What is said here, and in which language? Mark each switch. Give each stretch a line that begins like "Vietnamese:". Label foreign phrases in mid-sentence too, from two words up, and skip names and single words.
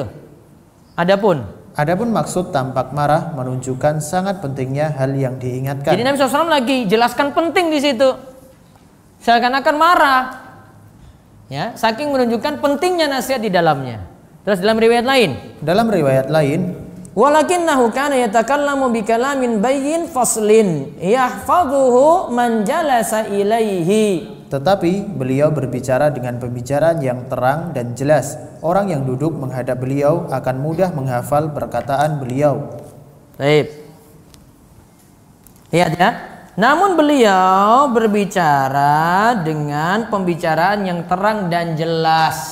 Indonesian: Adapun maksud tampak marah menunjukkan sangat pentingnya hal yang diingatkan. Jadi Nabi SAW lagi jelaskan penting di situ. Seakan-akan marah. Ya, saking menunjukkan pentingnya nasihat di dalamnya. Terus dalam riwayat lain,
Arabic: ولكنه كان يتكلم بكلام بين فصل يحفظه من جلس إليه.
Indonesian: Tetapi beliau berbicara dengan pembicaraan yang terang dan jelas. Orang yang duduk menghadap beliau akan mudah menghafal perkataan beliau. Baik. Lihat ya. Namun beliau berbicara dengan pembicaraan yang terang dan jelas.